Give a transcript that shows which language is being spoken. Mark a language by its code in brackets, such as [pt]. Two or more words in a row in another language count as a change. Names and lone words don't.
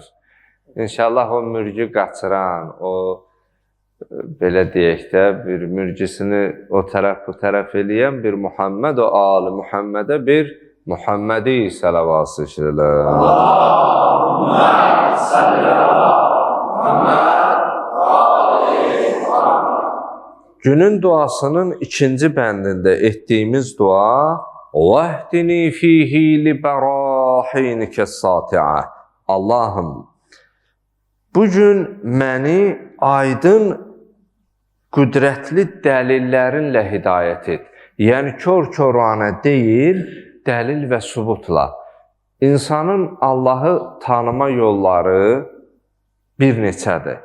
[az] İnşallah o mürgü qaçıran, o belə deyək də, bir mürgüsünü o tərəf, bu tərəf eləyən bir Muhammed, o ali Muhammedə bir Muhammedi sələvat çəkirlər. [ar] اللهم صل على محمد وآل محمد. [az] Günün duasının ikinci bəndində etdiyimiz dua [ar] وَاهْدِنِي فِيهِ لِبَرَاحِينِكَ السَّاطِعَةِ [az] Allahım, bugün məni aydın qüdrətli dəlillərinlə hidayət et. Yəni, kör-körənə deyil, dəlil və sübutla. İnsanın Allahı tanıma yolları bir neçədir.